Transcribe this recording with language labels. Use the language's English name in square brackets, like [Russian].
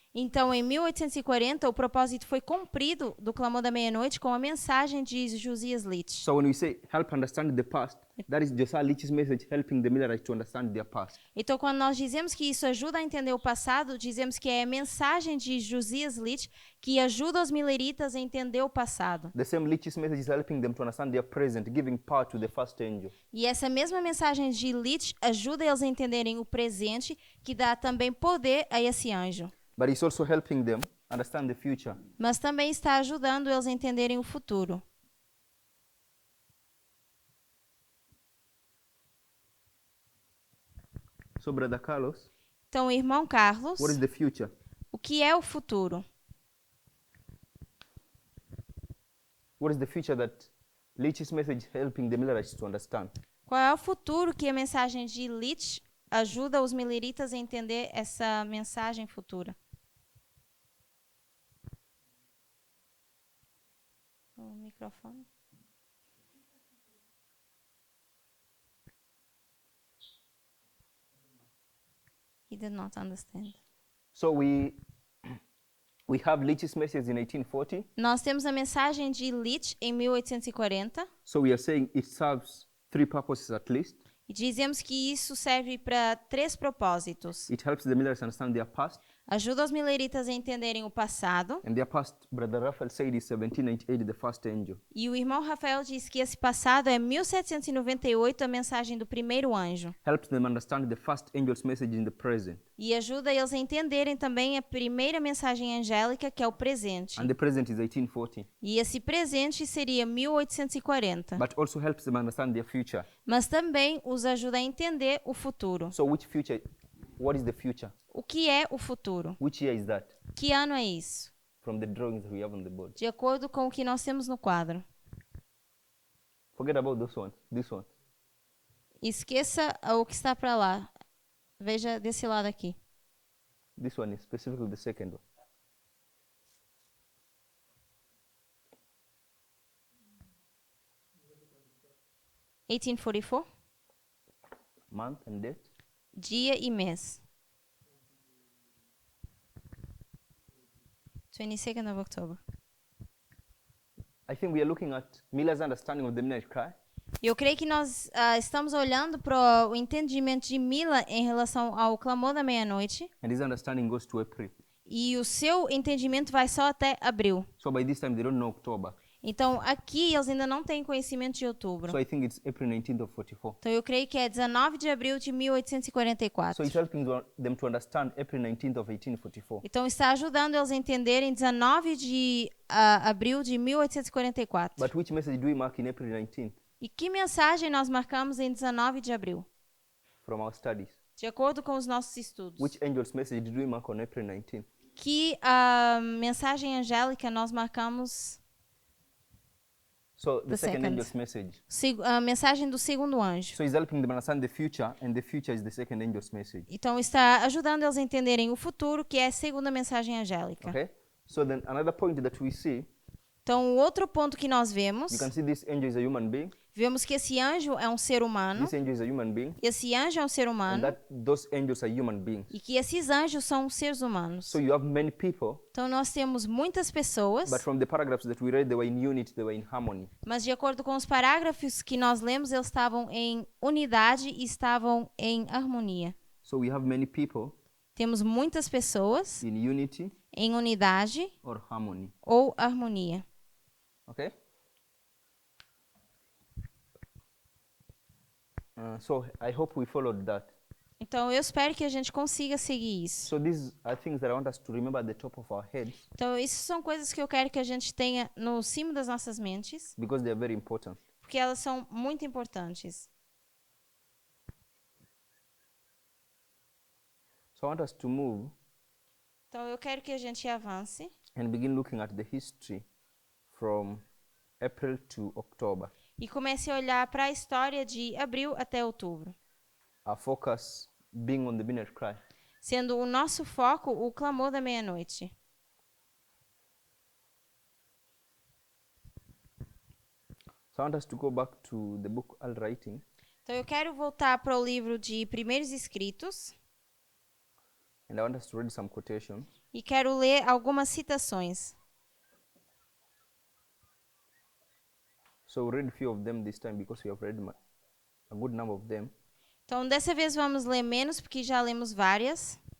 [Portuguese] Então, em 1840, o propósito foi cumprido do clamor da meia-noite com a mensagem de Josias Leach. [English] So when we say help understand the past, that is Josiah Leach's message helping the Millerites to understand their past. [Portuguese] Então, quando nós dizemos que isso ajuda a entender o passado, dizemos que é a mensagem de Josias Leach que ajuda os mileritas a entender o passado. [English] The same Leach's message is helping them to understand their present, giving power to the first angel. [Portuguese] E essa mesma mensagem de Leach ajuda eles a entenderem o presente, que dá também poder a esse anjo. [English] But it's also helping them understand the future. [Portuguese] Mas também está ajudando eles a entenderem o futuro. [English] So Brother Carlos, [Portuguese] Então, irmão Carlos, [English] what is the future? [Portuguese] o que é o futuro? [English] What is the future that Leach's message is helping the Millerites to understand? [Portuguese] Qual é o futuro que a mensagem de Leach ajuda os mileritas a entender essa mensagem futura? microfone. [English] He did not understand. So we have Leach's message in 1840. [Portuguese] Nós temos a mensagem de Leach em 1840 [English] So we are saying it serves three purposes at least. [Portuguese] e dizemos que isso serve para 3 propósitos. [English] It helps the Millerites understand their past, [Portuguese] Ajuda os mileritas a entenderem o passado. [English] and their past, Brother Raphael said, is 1798, the first angel. [Portuguese] E o irmão Rafael diz que esse passado é 1798, a mensagem do primeiro anjo. [English] Helps them understand the first angel's message in the present. [Portuguese] E ajuda eles a entenderem também a primeira mensagem angélica, que é o presente. [English] And the present is 1840. [Portuguese] E esse presente seria 1840. [English] But also helps them understand their future. [Portuguese] Mas também os ajuda a entender o futuro. [English] So which future? What is the future? [Portuguese] O que é o futuro? [English] Which year is that? [Portuguese] Que ano é isso? [English] From the drawings we have on the board. [Portuguese] De acordo com o que nós temos no quadro. [English] Forget about those ones. This one. [Portuguese] Esqueça o que está para lá. Veja desse lado aqui. [English] This one is specifically the second one. 1844, Month and date. [Portuguese] dia e mês. [English] 22nd of October. I think we are looking at Miller's understanding of the midnight cry. [Portuguese] Eu creio que nós estamos olhando para o entendimento de Mila em relação ao clamor da meia-noite. [English] And his understanding goes to April. [Portuguese] E o seu entendimento vai só até abril. [English] So by this time they don't know October. [Portuguese] Então, aqui eles ainda não têm conhecimento de outubro. [English] So I think it's April 19th of 44. [Portuguese] Então, eu creio que é 19 de abril de [English] So [Portuguese] 1844. [English] it's helping them to understand April 19th of 1844. [Portuguese] Então, está ajudando eles a entenderem 19 de abril de 1844. [English] But which message do we mark in April 19th [Portuguese] E que mensagem nós marcamos em 19 de abril? [English] from our studies? [Portuguese] De acordo com os nossos estudos. [English] Which angel's message did we mark on April 19th? [Portuguese] Que mensagem angélica nós marcamos? [English] So the The second second. angel's message. [Portuguese] A mensagem do segundo anjo. [English] So he's helping them understand the future, and the future is the second angel's message. [Portuguese] Então, está ajudando eles a entenderem o futuro, que é a segunda mensagem angélica. [English] Okay? So then another point that we see, [Portuguese] Então, o outro ponto que nós vemos, [English] you can see this angel is a human being. [Portuguese] vemos que esse anjo é um ser humano. [English] This angel is a human being. [Portuguese] Esse anjo é um ser [English] And [Portuguese] humano. [English] those angels are human beings. [Portuguese] E que esses anjos são seres humanos. [English] So you have many people, [Portuguese] Então, nós temos muitas pessoas, [English] but from the paragraphs that we read, they were in unity, they were in harmony. [Portuguese] mas de acordo com os parágrafos que nós lemos, eles estavam em unidade e estavam em harmonia. [English] So we have many people [Portuguese] Temos muitas pessoas [English] in unity [Portuguese] em unidade [English] or harmony. [Portuguese] ou harmonia. [English] Okay? So I hope we followed that. [Portuguese] Então, eu espero que a gente consiga seguir isso. [English] So these are things that I want us to remember at the top of our heads [Portuguese] Então, isso são coisas que eu quero que a gente tenha no cimo das nossas mentes, [English] because they are very important. [Portuguese] porque elas são muito importantes. [English] So I want us to move [Portuguese] Então, eu quero que a gente avance [English] and begin looking at the history from April to October. [Portuguese] e comece a olhar para a história de abril até outubro, [English] Our focus being on the midnight cry. [Portuguese] sendo o nosso foco o clamor da meia-noite. [English] So I want us to go back to the book Al Writing [Portuguese] Então, eu quero voltar para o livro de Primeiros Escritos [English] and I want us to read some quotations. [Portuguese] e quero ler algumas citações. [English] So we'll read a few of them this time because we have read a good number of them. [Portuguese] Então, dessa vez vamos ler menos, porque já lemos várias.